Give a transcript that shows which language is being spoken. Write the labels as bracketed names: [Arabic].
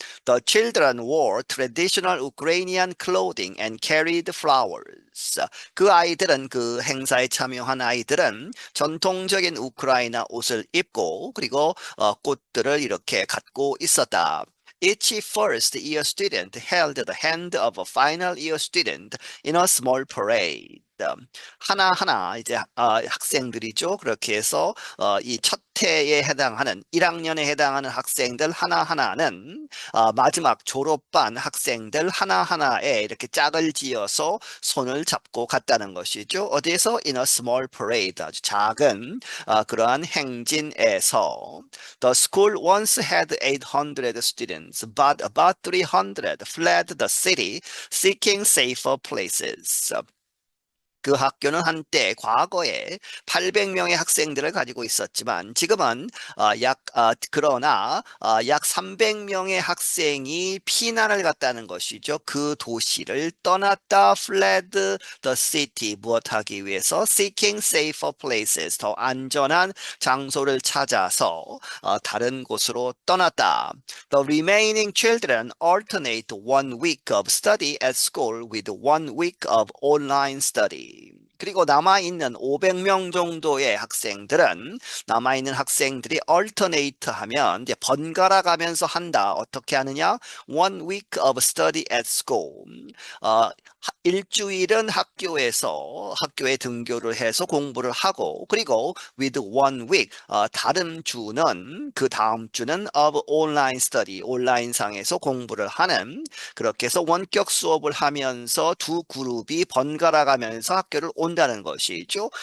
[English] The children wore traditional Ukrainian clothing and carried flowers. [Korean] 그 아이들은, 그 행사에 참여한 아이들은 전통적인 우크라이나 옷을 입고, 그리고 꽃들을 이렇게 갖고 있었다. [English] Each first year student held the hand of a final year student in a small parade. [Korean] 하나하나 이제 학생들이죠. 그렇게 해서 이 첫 때에 해당하는 1학년에 해당하는 학생들 하나하나는 마지막 졸업반 학생들 하나하나에 이렇게 짝을 지어서 손을 잡고 갔다는 것이죠. 어디에서? [English] In a small parade, [Korean] 아주 작은 그러한 행진에서. The school once had 800 students, but about 300 fled the city seeking safer places. 그 학교는 한때 과거에 800명의 학생들을 가지고 있었지만 지금은 그러나 약 300명의 학생이 피난을 갔다는 것이죠. 그 도시를 떠났다. [English] fled the city, [Korean] 무엇하기 위해서? [English] seeking safer places, [Korean] 더 안전한 장소를 찾아서 다른 곳으로 떠났다. [English] The remaining children alternate 1 week of study at school with 1 week of online study. [Korean] 그리고 남아있는 500명 정도의 학생들은 남아있는 학생들이 alternate 하면 이제 번갈아 가면서 한다. 어떻게 하느냐? [English] 1 week of study at school. [Korean] 일주일은 학교에 등교를 해서 공부를 하고 그리고 [English] with 1 week [Korean] 다른 주는 그 다음 주는 [English] of online study [Korean] 온라인상에서 공부를 하는 그렇게 해서 원격 수업을 하면서 두 그룹이 번갈아 가면서 학교를 온다는 것이죠.